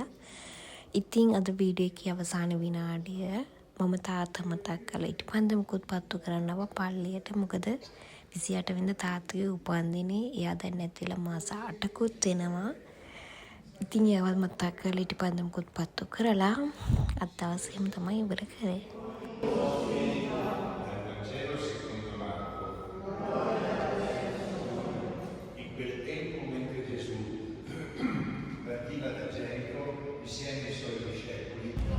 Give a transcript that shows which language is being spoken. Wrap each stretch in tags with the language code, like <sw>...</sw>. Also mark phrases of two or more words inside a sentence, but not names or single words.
<si>ඉතින් අද වීඩියෝ එකේ අවසාන විනාඩිය මම තාත්තා මතක් කළා. ඉටිපන්දමකුත් පත්තු කරන්නව පල්ලියට. මොකද 28 වෙනිදා තාත්තගේ උපන්දිනේ. එයා දැන් නැතිලා මාස 8කුත් වෙනවා. ඉතින් ඒවත් මතක් කරලා ඉටිපන්දමකුත් පත්තු කරලා අද දවසේම තමයි ඉවර කරේ.</si> <it>in quel tempo mentre Gesù partiva da Gerico insieme ai suoi discepoli.</it>